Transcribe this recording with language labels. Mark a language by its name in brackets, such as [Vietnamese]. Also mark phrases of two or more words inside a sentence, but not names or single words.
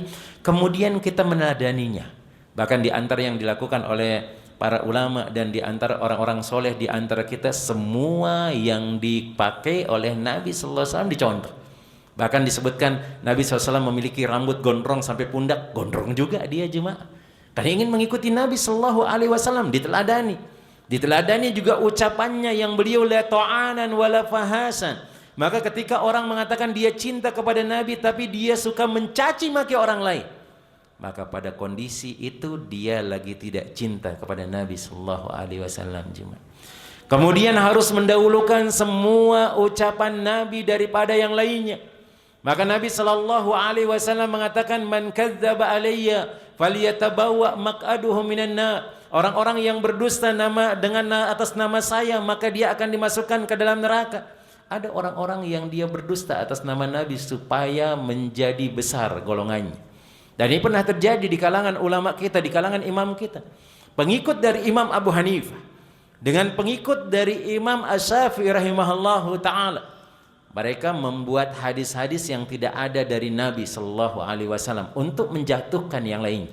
[Indonesian] Kemudian kita meneladaninya. Bahkan di antara yang dilakukan oleh para ulama dan di antara orang-orang soleh di antara kita, semua yang dipakai oleh Nabi SAW dicontoh. Bahkan disebutkan Nabi SAW memiliki rambut gondrong sampai pundak, gondrong juga dia jemaah. Karena ingin mengikuti Nabi SAW, diteladani. Diteladani juga ucapannya yang beliau [Arabic] لا طعانا ولا فحاشا. [Indonesian] Maka ketika orang mengatakan dia cinta kepada Nabi tapi dia suka mencaci maki orang lain, maka pada kondisi itu dia lagi tidak cinta kepada Nabi SAW. Kemudian harus mendahulukan semua ucapan Nabi daripada yang lainnya. Maka Nabi SAW mengatakan, [Arabic] من كذب علي فليتبوأ مقعده من النار. [Indonesian] Orang-orang yang berdusta atas nama saya, maka dia akan dimasukkan ke dalam neraka. Ada orang-orang yang dia berdusta atas nama Nabi supaya menjadi besar golongannya. Dan ini pernah terjadi di kalangan ulama kita, di kalangan imam kita. Pengikut dari Imam Abu Hanifah dengan pengikut dari Imam Asy-Syafi'i [Arabic] رحمه الله تعالى, [Indonesian] mereka membuat hadis-hadis yang tidak ada dari Nabi SAW untuk menjatuhkan yang lain.